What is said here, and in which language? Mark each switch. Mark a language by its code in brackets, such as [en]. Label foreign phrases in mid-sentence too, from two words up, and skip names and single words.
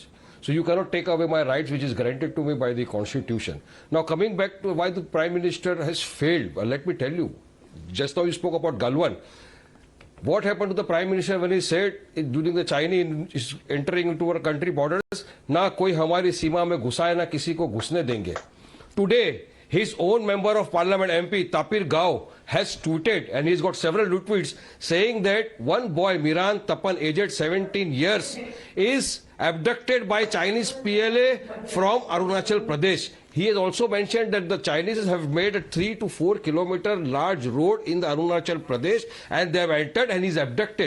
[en] So you cannot take away my rights which is granted to me by the Constitution. Now coming back to why the Prime Minister has failed, well, let me tell you. Just now you spoke about Galwan. What happened to the Prime Minister when he said during the Chinese is entering into our country borders, [hi] न कोई हमारी सीमा में घुसाए, न किसी को घुसने देंगे. [en] Today, his own member of parliament MP Tapir Gao has tweeted, and he's got several retweets, saying that one boy, Miran Tapan, aged 17 years, is abducted by Chinese PLA from Arunachal Pradesh. He has also mentioned that the Chinese have made a 3 to 4 kilometer large road in the Arunachal Pradesh and they have entered and he's abducted.